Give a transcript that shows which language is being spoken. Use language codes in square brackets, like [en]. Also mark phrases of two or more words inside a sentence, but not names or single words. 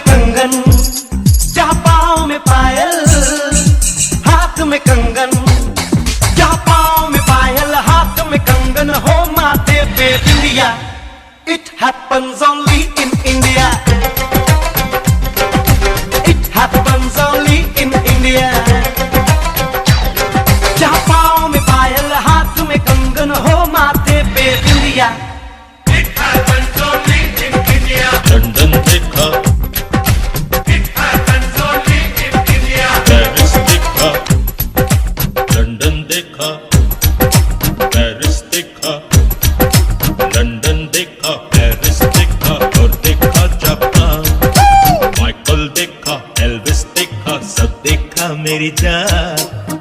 [hi] कंगन, जहाँ पाँव में पायल, हाथ में कंगन, जहाँ पाँव में पायल, हाथ में कंगन, हो माथे पे बिंदिया. [en] It happens only in India. It happens only in India. [hi] जहाँ पाँव में पायल, हाथ में कंगन, हो माथे पे बिंदिया. [en] It happens only in India. [hi] लंदन देखा, [en] It happens only in India. [hi] पेरिस देखा, लंदन देखा, पेरिस देखा, लंदन देखा, पेरिस देखा और देखा जापान. माइकल देखा, एल्विस देखा, सब देखा मेरी जान.